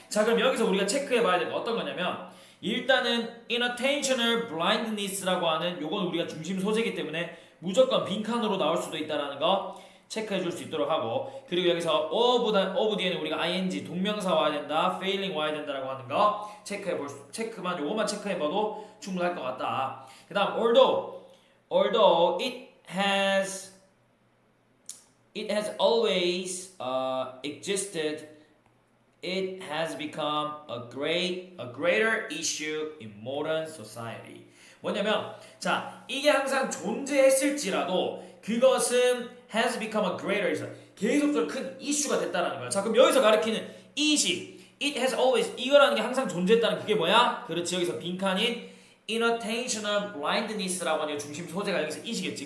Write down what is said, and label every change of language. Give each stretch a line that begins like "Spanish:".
Korean: 자, 그럼 여기서 우리가 체크해 봐야 될 거 어떤 거냐면 일단은 inattentional blindness라고 하는 요건 우리가 중심 소재이기 때문에 무조건 빈칸으로 나올 수도 있다라는 거 체크해 줄 수 있도록 하고, 그리고 여기서 of 뒤에는 우리가 ing 동명사 와야 된다, failing 와야 된다라고 하는 거 요것만 체크해봐도 충분할 것 같다. 그 다음
English: although it has always existed, it has become a greater issue in modern society.
Korean: 뭐냐면 자, 이게 항상 존재했을지라도 그것은
English: has become a greater,
Korean: 계속적으로 큰 이슈가 됐다라는 거야. 자, 그럼 여기서 가리키는
English: it has always,
Korean: 이거라는 게 항상 존재했다는 그게 뭐야? 그렇지. 여기서 빈칸인 inattentional blindness라고 하는 중심 소재가 여기서 it이겠지.